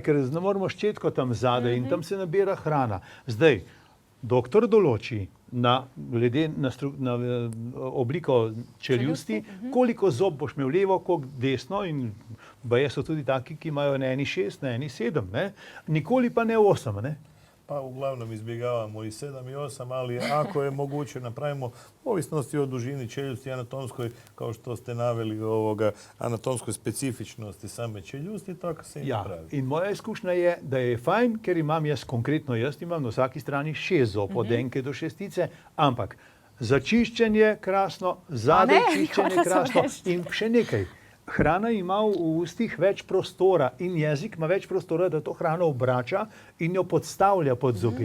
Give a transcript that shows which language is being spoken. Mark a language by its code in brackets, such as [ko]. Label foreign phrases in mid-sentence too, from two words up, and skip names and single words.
[sl] Ker ne moramo ščetko tam zadaj in tam se nabira hrana. Zdaj, doktor določi glede na obliko čeljusti, koliko zob boš imel levo, koliko desno in baje so tudi taki, ki imajo na eni 6, na eni 7. Ne? Nikoli pa ne 8. Ne? [hr] Pa uglavnom izbjegavamo i 7 i 8, ali ako je moguće napravimo ovisnosti o dužini čeljusti anatomskoj, kao što ste naveli anatomskoj specifičnosti same čeljusti, tako se i napravi. [sl] In moja izkušnja je, da je fajn, ker imam konkretno jaz imam na vsaki strani 6 zob, od enke do šestice, ampak za čiščenje krasno, zadaj čiščenje krasno in še nekaj. Hrana ima v ustih več prostora in jezik ima več prostora, da to hrano obrača in jo podstavlja pod zobe.